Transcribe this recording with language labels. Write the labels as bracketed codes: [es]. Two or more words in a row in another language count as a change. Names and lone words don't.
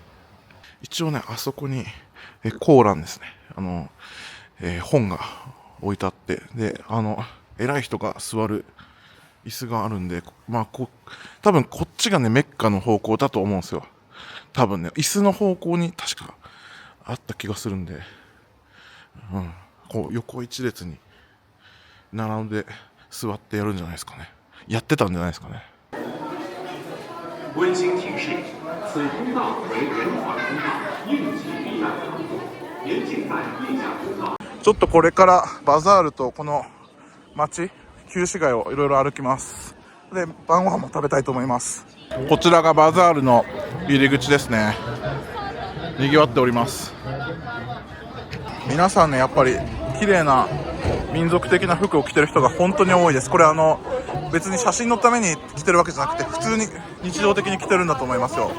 [ja] 一応ね、あそこにコーランですね、本が置いてあって、で偉い人が座る椅子があるんで、まあ多分こっちがねメッカの方向だと思うんですよ。多分ね、椅子の方向に確かあった気がするんで、こう横一列に並んで座ってやるんじゃないですかね。やってたんじゃないですかね。 [zh] 温馨提示：此通道为人缓通道，应急避难场所，严禁在地下通道。 [ja] ちょっとこれからバザールとこの街、旧市街をいろいろ歩きます。で、晩ご飯も食べたいと思います。こちらがバザールの入り口ですね。賑わっております。皆さんね、やっぱり綺麗な民族的な服を着てる人が本当に多いです。これ別に写真のために着てるわけじゃなくて、普通に日常的に着てるんだと思いますよ。